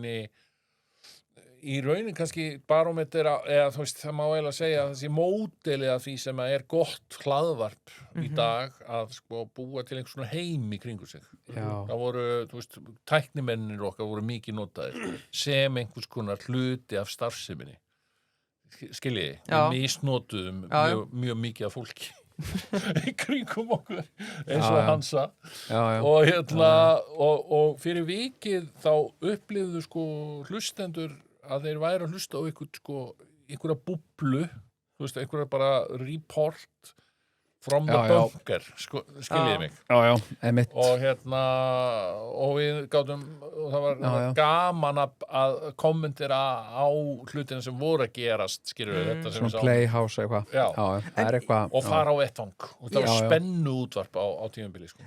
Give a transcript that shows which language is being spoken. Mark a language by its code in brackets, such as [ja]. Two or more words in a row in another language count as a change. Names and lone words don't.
[is] raunin kannski barómeter eða þú veist það má eiginlega segja að þessi módeli af því sem er gott hlaðvarp í dag að sko búa til einhvers svona heim í kringu sig það voru, þú veist, tæknimennir okkar voru mikið notaðir sem einhvers konar hluti af starfseminni skiljiði, við misnotuðum mjög mikið af fólki í kringum okkur eins og Hansa og fyrir vikið þá upplifðu sko hlustendur að þeir væru að hlusta á einhverja búblu, þú veist, einhverja bara [en] report from the bunker, [is] skiljiði mig einmitt og við gátum og það var gaman að kommentera á hlutina sem voru að gerast skiljiði þetta sem við sáum Playhouse eitthvað og fara á vettvang og það var spennu útvarp á tímabili sko.